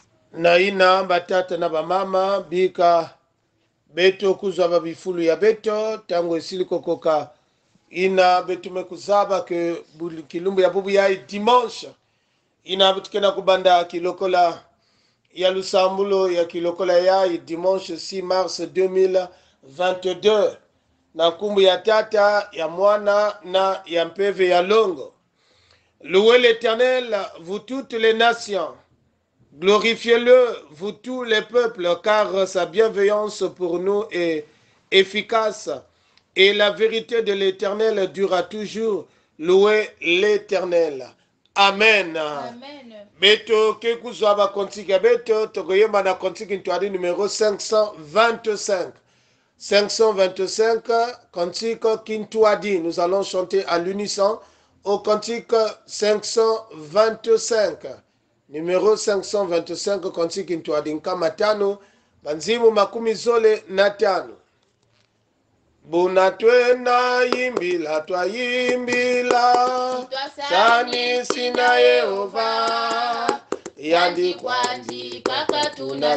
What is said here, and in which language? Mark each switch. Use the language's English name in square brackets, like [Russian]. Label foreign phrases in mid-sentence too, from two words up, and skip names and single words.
[Kituba (Democratic Republic of Congo)] na ina batata na bamama bika beto kuzwa babifulu ya beto tango esili kokoka ina betume kuzaba ke kilumbu ya bubu ya dimanche ina butikena kubanda kilokola ya lusambulo ya kilokola ya dimanche 6 mars 2022 na kumbu ya tata ya mwana na ya mpeve ya longo. [French] Louez l'Éternel, vous toutes les nations. Glorifiez-le, vous tous les peuples, car sa bienveillance pour nous est efficace et la vérité de l'Éternel durera toujours. Louez l'Éternel. Amen. Amen. [Kituba (Democratic Republic of Congo)] Beto ke kuzwa kontiki beto tokoyemba na kontiki ntwadi numéro 525. [French] 525 cantique Kintouadi. Nous allons chanter à l'unisson au cantique 525. Numéro 525 cantique Kintouadi. [Kongo] Nkamatano banzimu makumi zole na tano. Buna twena yimbila twayimbila sani sina Yehova yandikwa katuna